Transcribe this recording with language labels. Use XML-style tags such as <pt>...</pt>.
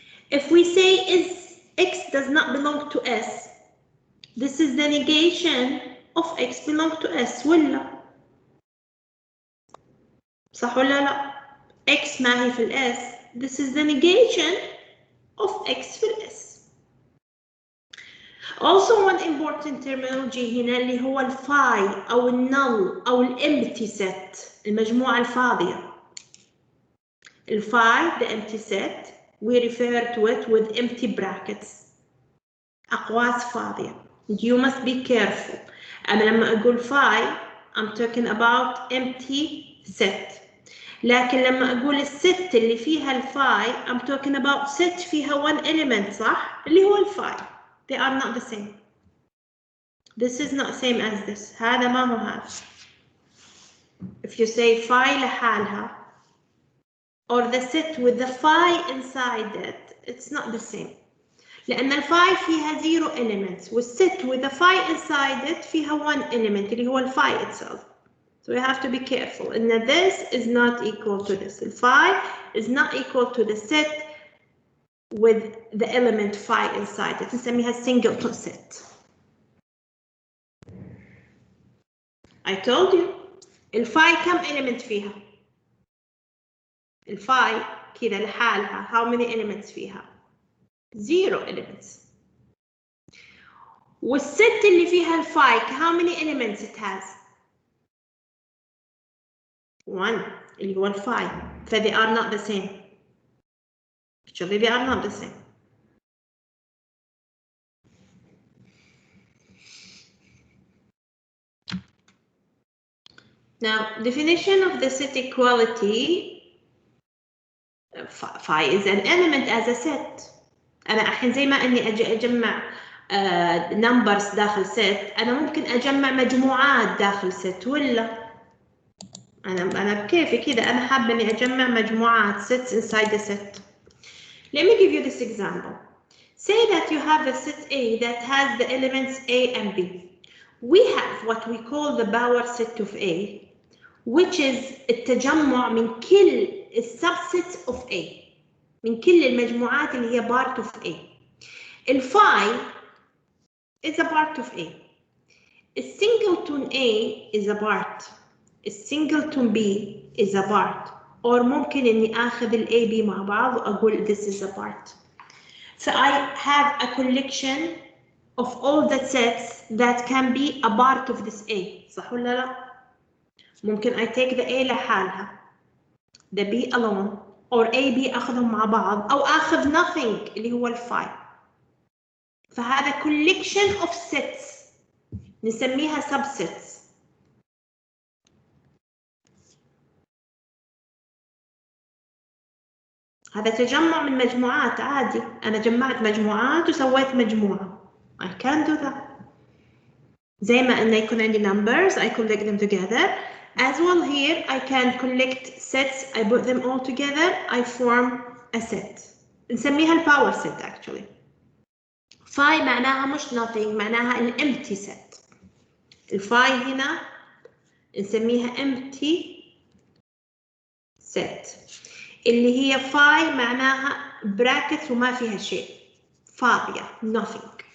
<en>If we say is X does not belong to S, this is the negation of X belong to S,</en> <ar>ولا؟ صح ولا لا؟ X ما هي في ال S.</ar> <en>This is the negation of X</en> <ar>في ال</ar> <en>S. Also one important terminology</en> <ar>هنا اللي هو الفاي أو النل أو الempty set، المجموعة الفاضية.</ar> <en>الفاي the empty set we refer to it with empty brackets.</en> <ar>أقواس فاضية.</ar> <en>You must be careful.</en> <ar>أنا لما أقول فاي</ar> <en>I'm talking about empty set.</en> <ar>لكن لما أقول الست اللي فيها الفاي</ar> <en>I'm talking about set</en> <ar>فيها</ar> <en>one element</en> <ar>صح؟ اللي هو الفاي.</ar> <en>They are not the same. This is not same as this.</en> <ar>هذا ما هو هذا.</ar> <en>If you say phi</en> <ar>لحالها</ar> <en>or the set with the phi inside it, it's not the same.</en> <ar>لأن الفاي فيها</ar> <en>zero elements</en> <ar>وال</ar> <en>set with the phi inside it</en> <ar>فيها one element اللي هو الفاي itself.</ar> <en>So we have to be careful. And this is not equal to this. Phi is not equal to the set with the element phi inside it.</en> <ar>نسميها singleton set.</ar> <en>I told you.</en> <ar>الفاي كم element فيها؟ الفاي كذا لحالها</ar> <en>how many elements</en> <ar>فيها؟</ar> <en>0 elements.</en> <ar>والست اللي فيها الفاي</ar> <en>how many elements it has؟</en> <ar>1 اللي هو الفاي.</ar> <en>ف they are not the same. Actually they are not the same. Now definition of the set equality. Phi is an element as a set.</en> <ar>أنا الحين زي ما إني أجي أجمع numbers داخل set، أنا ممكن أجمع مجموعات داخل set ولا؟ أنا بكيفي كذا، أنا حابة إني أجمع مجموعات</ar> <en>sets inside the set. Let me give you this example. Say that you have a set A that has the elements A and B. We have what we call the power set of A, which is</en> <ar>التجمع من كل</ar> <en>subsets of A.</en> <ar>من كل المجموعات اللي هي</ar> <en>part of A. الفاي is a part of A. السingleton A is a part. السingleton B is a part. or</en> <ar>ممكن إني آخذ ال A B مع بعض وأقول</ar> <en>this is a part. So I have a collection of all the sets that can be a part of this A.</en> <ar>صح ولا لا؟ ممكن</ar> <en>I take the A</en> <ar>لحالها.</ar> <en>The B alone.</en> <ar>or A B أخذهم مع بعض أو أخذ nothing اللي هو الفاي. فهذا</ar> <en>collection of sets</en> <ar>نسميها subsets. هذا تجمع من مجموعات عادي. أنا جمعت مجموعات وسويت مجموعة.</ar> <en>I can do that.</en> <ar>زي ما إنه يكون عندي</ar> <en>numbers I collect them together. As well here I can collect sets I put them all together I form a set.</en> <ar>نسميها الباور</ar> <en>set actually. phi</en> <ar>معناها مش</ar> <en>nothing معناها an empty set.</en> <ar>الفاي هنا نسميها empty set اللي هي phi معناها brackets وما فيها شيء فاضية nothing.</ar>